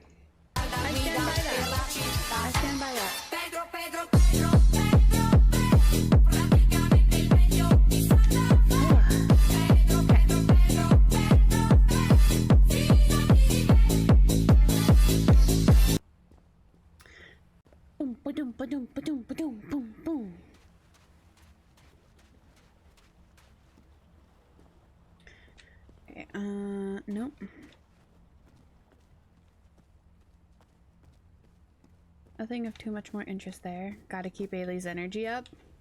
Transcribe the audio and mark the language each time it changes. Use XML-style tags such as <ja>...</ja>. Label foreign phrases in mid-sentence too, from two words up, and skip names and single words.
<en>I stand by that. I stand by that. Boom, ba-dum, ba-dum, ba-dum, ba-dum, boom, boom. Okay, nope. Nothing of too much more interest there. Gotta keep Ailey's energy up.</en>